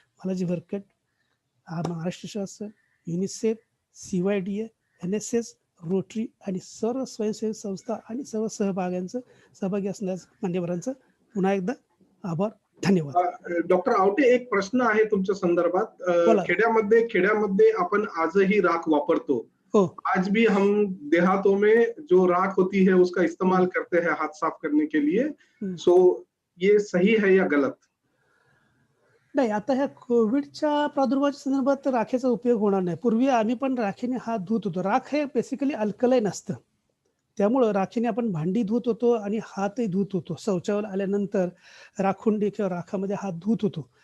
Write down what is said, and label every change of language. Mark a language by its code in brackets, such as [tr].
[mr] Balaji worker, Maharashtra शासन, UNICEF, CYDA, NSS, rotary आणि सर्व स्वयंसेवी संस्था आणि सर्व सहभागी असणाऱ्या मान्यवरांचं पुन्हा एकदा आभार. धन्यवाद. डॉक्टर आवटे, एक प्रश्न आहे तुमच्या संदर्भात. खेड्यामध्ये आपण आजही राख वापरतो. [hi] आज भी हम देहातों में जो राख होती है उसका इस्तेमाल करते हैं हाथ साफ करने के लिए. सो ये सही है या गलत? [mr] नाही, आता ह्या कोविडच्या प्रादुर्भावाच्या संदर्भात राखेचा उपयोग होणार नाही. पूर्वी आम्ही पण राखेने हात धुत होतो. राख हे बेसिकली अल्कलाईन असतं, त्यामुळं राखेने आपण भांडी धुत होतो आणि हातही धुत होतो. शौचावर आल्यानंतर राखुंडी किंवा राखामध्ये हात धुत होतो.